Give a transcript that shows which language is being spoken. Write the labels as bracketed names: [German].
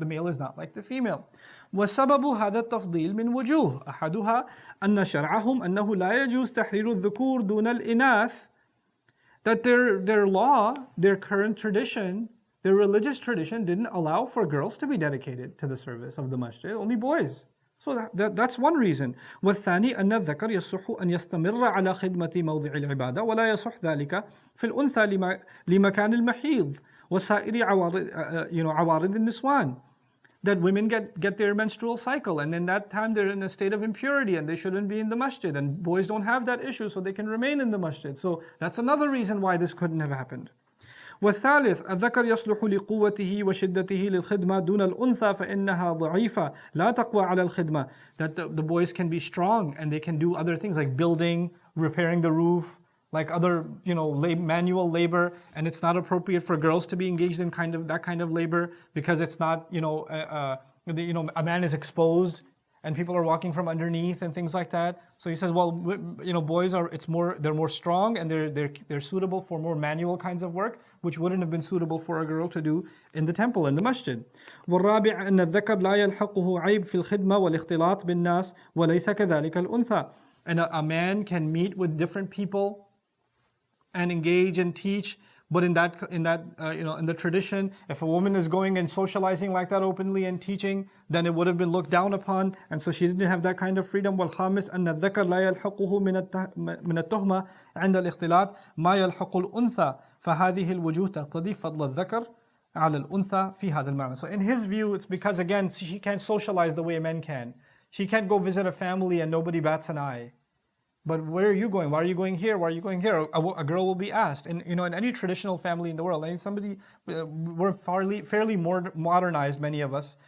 [English] The male is not like the female. [Arabic] وسبب هذا التفضيل من وجوه أحدها أن شرعهم أنه لا يجوز تحرير الذكور دون الإناث, [English] that their law, their current tradition, their religious tradition didn't allow for girls to be dedicated to the service of the masjid, only boys. So that's one reason. [Arabic] والثاني أن الذكر يصح أن يستمر على خدمة موضع العبادة ولا يصح ذلك في الأنثى لمكان المحيض وسائر عوارض النسوان. [English] That women get their menstrual cycle, and in that time they're in a state of impurity and they shouldn't be in the masjid, and boys don't have that issue, so they can remain in the masjid. So that's another reason why this couldn't have happened. [Arabic] والثالث الذكر يصلح لقوته وشدته للخدمة دون الأنثى فإنها ضعيفة لا تقوى على الخدمة. [English] That the boys can be strong and they can do other things like building, repairing the roof, like other manual labor, and it's not appropriate for girls to be engaged in that kind of labor because it's not a man is exposed and people are walking from underneath and things like that. So he says, well, boys they're more strong and they're suitable for more manual kinds of work, which wouldn't have been suitable for a girl to do in the temple, in the masjid. [Arabic] والرابع أن الذكر لا يلحقه عيب في الخدمة والاختلاط بالناس وليس كذلك الأنثى. [English] And a man can meet with different people and engage and teach, but in the tradition, if a woman is going and socializing like that openly and teaching, then it would have been looked down upon, and so she didn't have that kind of freedom. [Arabic] والخامس أن الذكر لا يلحقه من التهمة عند الاختلاط ما يلحق الأنثى فهذه الوجوه تقتضي فضل الذكر على الأنثى في هذا المعنى. [English] So in his view, it's because again she can't socialize the way men can. She can't go visit a family and nobody bats an eye. But where are you going? Why are you going here? Why are you going here? A girl will be asked. And in any traditional family in the world, we're fairly more modernized, many of us.